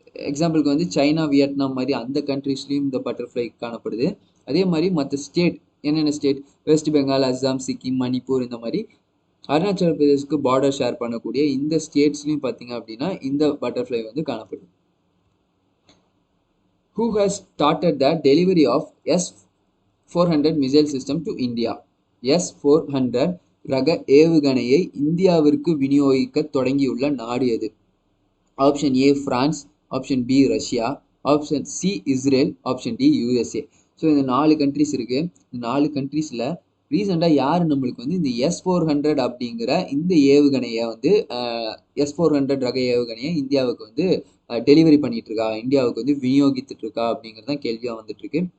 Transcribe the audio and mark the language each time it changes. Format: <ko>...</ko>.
<ta>எக்ஸாம்பிளுக்கு வந்து China, Vietnam மாதிரி அந்த கண்ட்ரீஸ்லையும் இந்த பட்டர்ஃப்ளை காணப்படுது. அதே மாதிரி மற்ற ஸ்டேட் என்னென்ன ஸ்டேட், வெஸ்ட் பெங்கால், அஸ்ஸாம், சிக்கிம், மணிப்பூர், இந்த மாதிரி அருணாச்சல பிரதேஷ்க்கு பார்டர் ஷேர் பண்ணக்கூடிய இந்த ஸ்டேட்ஸ்லையும் பார்த்தீங்க அப்படின்னா இந்த பட்டர்ஃப்ளை வந்து காணப்படுது.</ta> <en>Who has started the delivery of S-400 missile system to India?</en> <ta>S-400 ரக ஏவுகணையை இந்தியாவிற்கு விநியோகிக்க தொடங்கியுள்ள நாடு எது? Option A France, option B Russia, option C Israel, option D USA. So இந்த 4 கண்ட்ரிஸ் இருக்கு. இந்த 4 கண்ட்ரீஸில் ரீசெண்டாக யார் நம்மளுக்கு வந்து இந்த S-400 அப்படிங்கிற இந்த ஏவுகணையை வந்து S-400 ரக ஏவுகணையை இந்தியாவுக்கு வந்து டெலிவரி பண்ணிட்டு இருக்கா, இந்தியாவுக்கு வந்து விநியோகித்துட்டு இருக்கா அப்படிங்கிறது தான் கேள்வியாக வந்துட்டு இருக்கு.</ta>